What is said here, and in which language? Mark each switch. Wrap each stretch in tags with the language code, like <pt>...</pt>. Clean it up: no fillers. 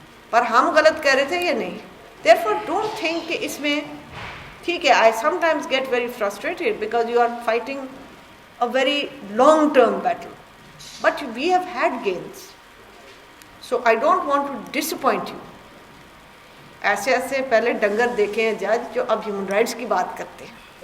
<ur>پر ہم غلط کہہ رہے تھے یہ نہیں.</ur> <en>therefore don't think</en> <ur>کہ اس میں ٹھیک ہے.</ur> <en>I sometimes get very frustrated because you are fighting a very long term battle, but we have had gains. So I don't want to disappoint you.</en> <ur>ایسے پہلے ڈنگر دیکھے ہیں جج جو اب ہیومن رائٹس کی بات کرتے ہیں.</ur>